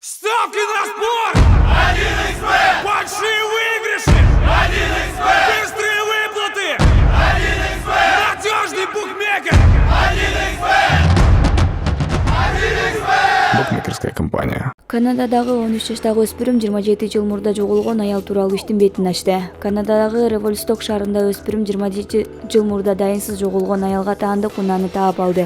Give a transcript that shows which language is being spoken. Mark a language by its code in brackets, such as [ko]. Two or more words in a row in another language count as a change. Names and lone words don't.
[ru] Ставки на спорт! 1xbet! Большие выигрыши! 1xbet! Быстрые выплаты! 1xbet! Надежный букмекер! 1xbet! Букмекерская компания. [ky] Канададагы 13 жаштагы өспүрүм 27 жыл мурда жоголгон аял тууралуу иштин бетин ачты. Канададагы Револьсток шаарында өспүрүм 27 жыл мурда дайынсыз жоголгон аялга таандык унааны таап алды.